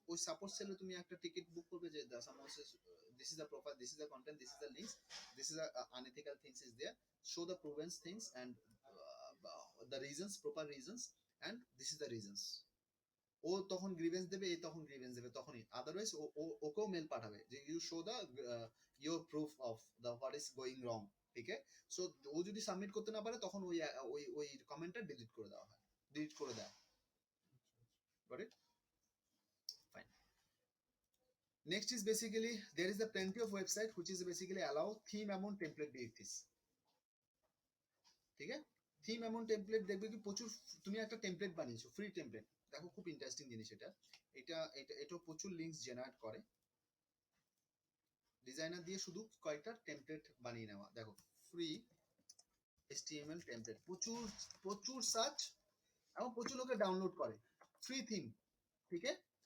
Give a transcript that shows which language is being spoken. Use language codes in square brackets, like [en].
[bn] তো ওই সাপোর্ট সেলে তুমি একটা টিকিট বুক করবে যে [en] this is the profile, this is the content, this is the links, this is the unethical things is there, show the proven things and the reasons, proper reasons, and this is the reasons. [bn] ও তখন grievance দেবে, এ তখন grievance দেবে, তখনই। Otherwise ওকেও mail পাঠাবে যে [en] you show the your proof of the what is going wrong, [bn] ঠিক আছে? সো ও যদি সাবমিট করতে না পারে, তখন ওই ওই ওই কমেন্টটা ডিলিট করে দেওয়া হয়, ডিলিট করে দেয়। [en] Got it? Fine. Next is basically there is a plenty of website which is basically allow theme amount template deities, [bn] ঠিক আছে? থিম এমন টেমপ্লেট দেখবে কি প্রচুর, তুমি একটা টেমপ্লেট বানিয়েছো, ফ্রি টেমপ্লেট, দেখো খুব ইন্টারেস্টিং জিনিস এটা। এটা প্রচুর লিঙ্কস জেনারেট করে, ডিজাইনার দিয়ে শুধু কয়েকটা টেমপ্লেট বানিয়ে নেওয়া। দেখো ফ্রি HTML টেমপ্লেট, প্রচুর প্রচুর সার্চ এবং প্রচুর লোকে ডাউনলোড করে, ফ্রি থিম, ঠিক আছে?